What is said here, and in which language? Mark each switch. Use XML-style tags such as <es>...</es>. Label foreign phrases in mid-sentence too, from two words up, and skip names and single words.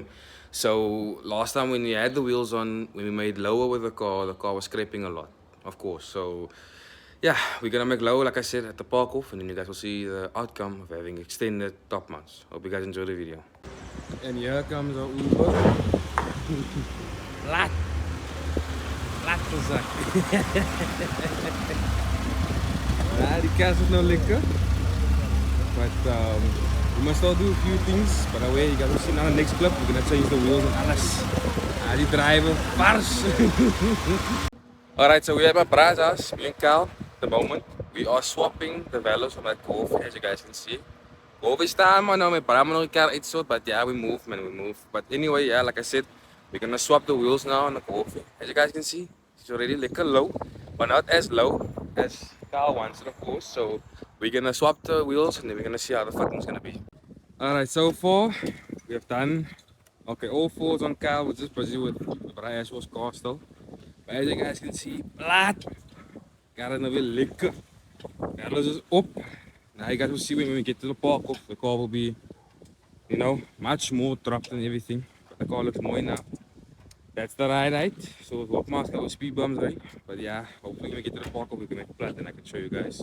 <en>So last time when we had the wheels on, when we made lower with the car was scraping a lot, of course. So yeah, we're gonna make lower, like I said, at the park off, and then you guys will see the outcome of having extended top mounts. Hope you guys enjoy the video. And here comes our Uber.</en> <af>Laat ja, die kaas is nou lekker.</af> <en>But we must all do a few things. But anyway, you guys will see now the next clip. We're gonna change the wheels and alles.</en> <af>Die driver, vars.</af> <en>Alright, so we have my bra's house, me and Cal, at the moment. We are swapping the velos of that Golf, as you guys can see. Golf is time,</en> <af>man. My bra moet nog 'n keer uitsort,</af> <en>but yeah, we move, man, we move. But anyway, yeah, like I said, we're gonna swap the wheels now on the Golf. As you guys can see, it's already lekker low, but not as low as Carl wants it, of course. So we're gonna swap the wheels and then we're gonna see how the fucking's gonna be. Alright, so far we have done all fours on Carl. We're just busy with Ashwell's car still. But as you guys can see, plat. Got it weer lekker. Carlos is up. Now you guys will see when we get to the park, the car will be, you know, much more dropped and everything. But the car looks mooi now. That's the ride height. So with what mask with speed bumps, right? But yeah, hopefully when we get to the park we can make flat and I can show you guys.</en>